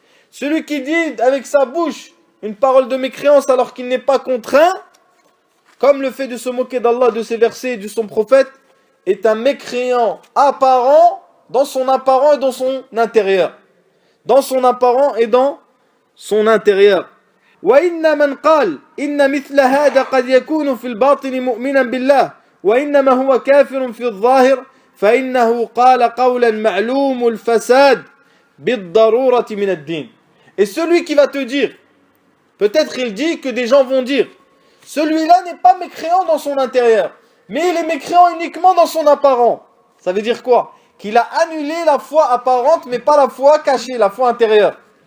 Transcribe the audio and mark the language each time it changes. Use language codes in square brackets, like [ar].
[fr] Celui qui dit avec sa bouche une parole de mécréance alors qu'il n'est pas contraint, comme le fait de se moquer d'Allah, de ses versets et de son prophète, est un mécréant apparent dans son apparent et dans son intérieur. Dans son apparent et dans son intérieur. [ar] وإن من قال إن مثل هذا قد يكون في الباطن مؤمنا بالله وإنما هو كافر في الظاهر فإنه قال قولا معلوم الفساد بالضرورة من الدين. [fr] Et celui qui va te dire, peut-être il dit que des gens vont dire, celui-là n'est pas mécréant dans son intérieur, mais il est mécréant uniquement dans son apparent. Ça veut dire quoi? Qu'il a annulé la foi apparente, mais pas la foi cachée, la foi intérieure.